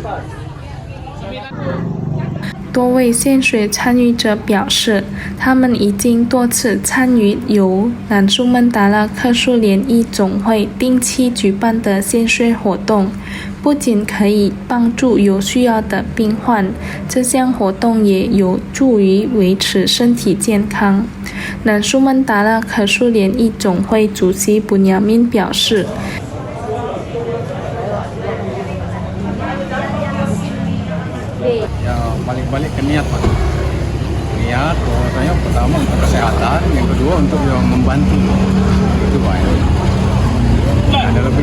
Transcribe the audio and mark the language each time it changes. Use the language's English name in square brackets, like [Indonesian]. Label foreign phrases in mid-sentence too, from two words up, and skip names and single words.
[Chinese] 多位献血参与者表示，他们已经多次参与由南苏门答腊克苏联谊总会定期举办的献血活动，不仅可以帮助有需要的病患，这项活动也有助于维持身体健康。南苏门答腊克苏联谊总会主席Bunyamin表示， [Indonesian] Ya balik-balik ke niat Pak. Niat bahwasanya pertama untuk kesehatan, yang kedua untuk yang membantu. Itu Pak. Ada lebih.